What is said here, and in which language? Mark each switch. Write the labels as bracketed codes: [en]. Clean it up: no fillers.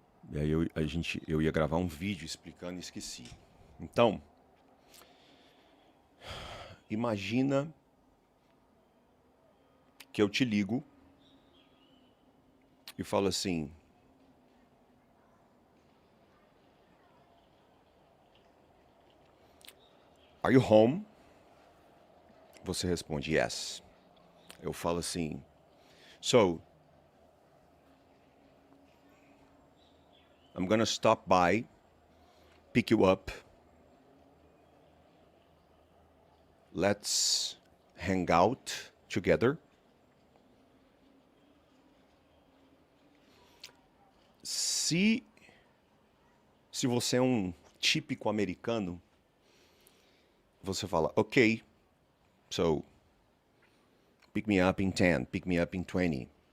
[pt] E aí eu ia gravar um vídeo explicando e esqueci. Então, imagina que eu te ligo e falo assim, [en] are you home? [pt] Você responde, yes. Eu falo assim, [en] so, I'm gonna stop by, pick you up, let's hang out together. [pt] Se você é um típico americano, você fala, [en] ok, so pick me up in 10, pick me up in 20.